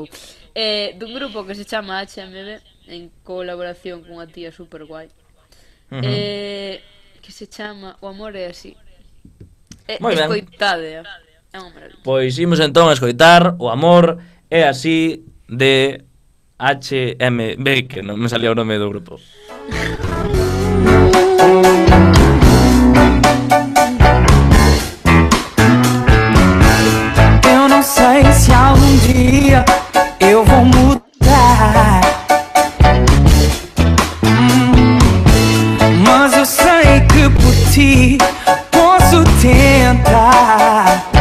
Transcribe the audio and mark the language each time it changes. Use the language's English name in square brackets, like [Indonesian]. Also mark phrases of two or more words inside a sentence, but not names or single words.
[Galician] Dun grupo que se chama HMB, en colaboración cunha tía super guai, que se chama O amor é así. Escoitade, é unha maravilla. Pois imos entón a escoitar O amor é así de HMB, que non me salía o nome do grupo. [Portuguese] Eu não sei se algum dia eu vou mudar, mas eu sei que por ti posso tentar.